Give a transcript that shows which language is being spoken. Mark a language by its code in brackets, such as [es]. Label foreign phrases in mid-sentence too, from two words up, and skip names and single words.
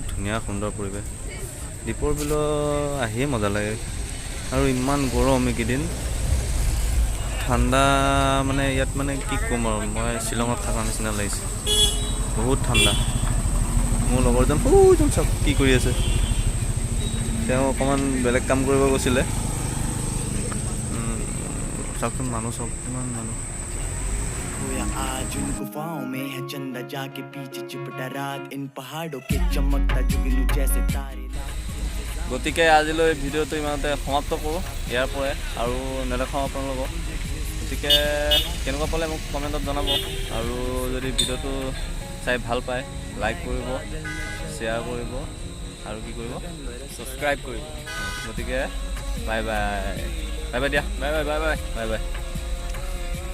[as] ধুনীয়া সুন্দৰ পৰিৱেশ দীপৰ বিলৰ আহিয়ে মজা লাগে আৰু ইমান গৰম এইকেইদিন ঠাণ্ডা মানে ইয়াত মানে কি ক'ম আৰু মই শ্বিলঙত থকা নিচিনা লাগিছে বহুত ঠাণ্ডা মোৰ লগৰজন সৌজন চাওক কি কৰি আছে তেওঁ অকণমান বেলেগ কাম কৰিব গৈছিলে চাওকচোন মানুহ চাওক কিমান মানুহ [hi] आज उन गुफाओं में है चंदा जाके पीछे चिपटा रात इन पहाड़ों के चमकता जुगनू जैसे तारे [as] গতিকে আজিলৈ ভিডিঅ'টো ইমানতে সমাপ্ত কৰোঁ ইয়াৰ পৰাই আৰু নেদেখাওঁ আপোনালোকক গতিকে কেনেকুৱা পালে মোক কমেণ্টত জনাব আৰু যদি ভিডিঅ'টো চাই ভাল পায় লাইক কৰিব শ্বেয়াৰ কৰিব আৰু কি কৰিব ছাবস্ক্ৰাইব কৰিব গতিকে [en] bye bye bye bye [as] দিয়া [en] bye bye bye bye bye bye